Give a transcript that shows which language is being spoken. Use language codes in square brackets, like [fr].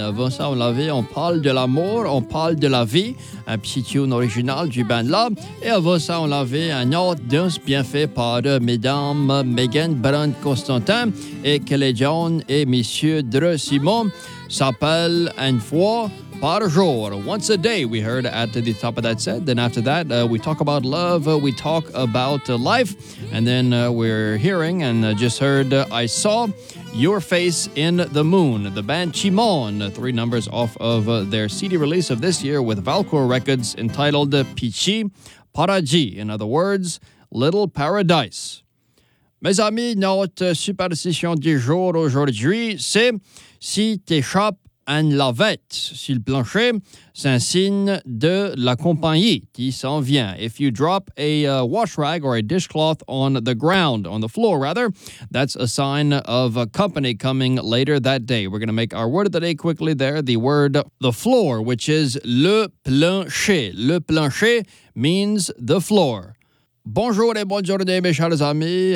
[fr] Avant ça, on l'avait, on parle de l'amour, on parle de la vie. Un petit tune original du band là. Et avant ça, on avait un autre dance bien fait par mesdames Megan Brand Constantin et Kelly John et Monsieur Dre Simon. S'appelle une fois par jour. [en] Once a day, we heard at the top of that set. Then after that, we talk about love, we talk about life. And then we're hearing and just heard, I saw your face in the moon. The band Chimon, three numbers off of their CD release of this year with Valcour Records entitled Pichi Paradis. In other words, Little Paradise. [fr] Mes amis, notre superstition du jour aujourd'hui, c'est si t'échappes une lavette sur le plancher, c'est un signe de la compagnie qui s'en vient. [en] If you drop a wash rag or a dishcloth on the ground, on the floor rather, that's a sign of a company coming later that day. We're going to make our word of the day quickly there. The word, the floor, which is [fr] le plancher. Le plancher [en] means the floor. [fr] Bonjour et bonne journée, mes chers amis.